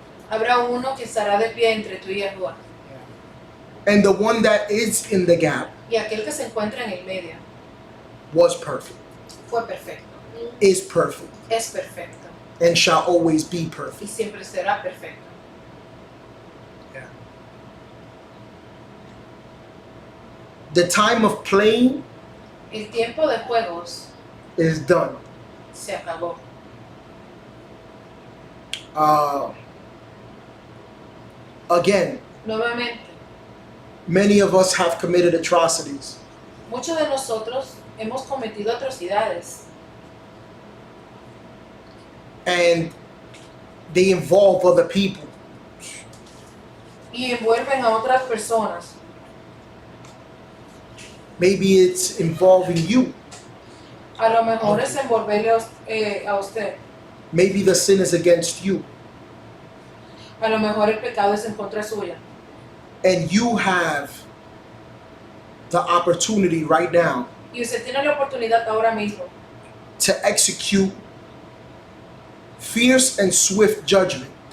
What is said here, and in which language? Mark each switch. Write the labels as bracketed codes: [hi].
[es] Habrá uno que estará de pie entre tú y Yahuwah. [en] And the one that is in the gap [es] Y aquel que se encuentra en el medio [en] was perfect, [es] fue perfecto, [en] is perfect, [es] es perfecto [en] and shall always be [es] y [en] perfect. [es] siempre será perfecto. [en] The time of playing [es] El tiempo de juegos [en] is done. [es] se acabó. [en] Again, [es] Nuevamente, [en] many of us have committed atrocities. [es] Muchos de nosotros hemos cometido atrocidades [en] and they involve other people. [es] y envuelven a otras personas. [en] Maybe it's involving you. [es] A lo mejor es envolverle a usted. [en] Maybe the sin is against you. [es] A lo mejor el pecado es en contra suya. [en] And you have the opportunity right now [es] Y usted tiene la oportunidad ahora mismo [en] to execute fierce and swift judgment.